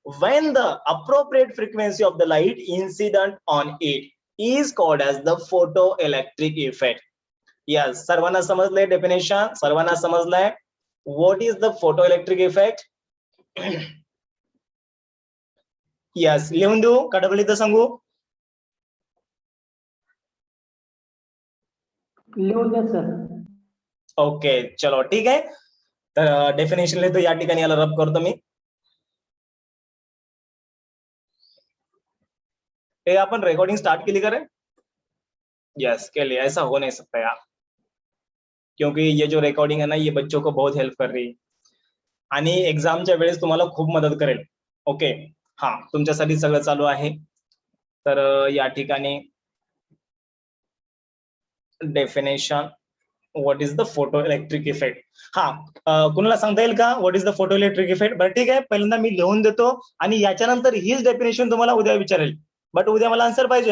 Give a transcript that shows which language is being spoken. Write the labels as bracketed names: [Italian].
[English] when the appropriate frequency of the light incident on it is called as the photoelectric effect. [Marathi] yes, सर्वांना समजलंय definition? सर्वांना समजलंय [English] what is the photoelectric effect? [Marathi] Yes, लिहून देऊ का double इथं सांगू? लिहून द्या सर. ओके, चलो ठीक आहे. तर डेफिनेशन लिहितो या ठिकाणी, याला रब करतो मी. [Hindi] ये अपन रिकॉर्डिंग स्टार्ट केली करें? यस, के लिए ऐसा हो नहीं सकता यार, क्योंकि ये जो रिकॉर्डिंग है ना ये बच्चों को बहुत हेल्प कर रही है [Marathi] आणि एक्झामच्या वेळेस तुम्हाला खूप मदत करेल. ओके, हा तुमच्यासाठी सगळं चालू आहे. तर या ठिकाणी definition [English] What is the photoelectric effect. [Marathi] हा, कुणाला सांगता येईल का [English] What is the photoelectric effect? [Marathi] बरं ठीक आहे, पहिल्यांदा मी लिहून देतो आणि याच्यानंतर हीच डेफिनेशन तुम्हाला उद्या विचारेल. बट उद्या मला आन्सर पाहिजे.